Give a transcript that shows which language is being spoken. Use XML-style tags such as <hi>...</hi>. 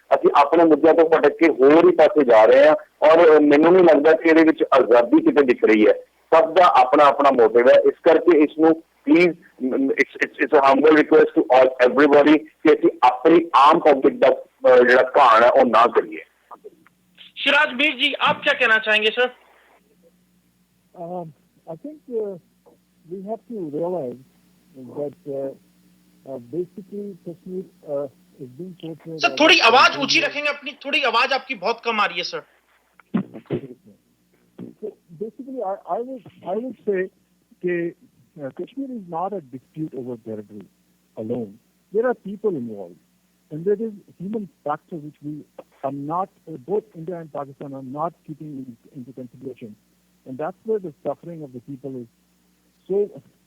<pa>ਅਸੀਂ ਆਪਣੇ ਮੁੱਦਿਆਂ ਤੋਂ ਭਟਕ ਕੇ ਹੋਰ ਹੀ ਪਾਸੇ ਜਾ ਰਹੇ ਹਾਂ ਔਰ ਮੈਨੂੰ ਨਹੀਂ ਲੱਗਦਾ ਕਿ ਇਹਦੇ ਵਿੱਚ ਆਜ਼ਾਦੀ ਕਿਤੇ ਦਿਖ ਰਹੀ ਹੈ। ਸਭ ਦਾ ਆਪਣਾ ਆਪਣਾ ਮੋਟਿਵ ਹੈ। ਇਸ ਕਰਕੇ ਇਸ ਨੂੰ</pa> <en>please it's a humble request to all everybody</en> <pa>ਕਿ ਅਸੀਂ ਆਪਣੀ ਆਮ ਪਬਲਿਕ ਦਾ ਜਿਹੜਾ ਘਾਣ ਹੈ ਉਹ ਨਾ ਕਰੀਏ।</pa> <hi>शिराज मीर जी, आप क्या कहना चाहेंगे sir?</hi> <en>I think we have to realize that basically Kashmir is being portrayed.</en> <hi>Sir थोड़ी आवाज ऊंची रखेंगे अपनी, थोड़ी आवाज आपकी बहुत कम आ रही है sir.</hi> <en>So basically, I would say that Kashmir is not a dispute over territory alone. There are people involved, and there is human factor which we are not, both India and Pakistan are not keeping into consideration, and that's where the suffering of the people is so.</en>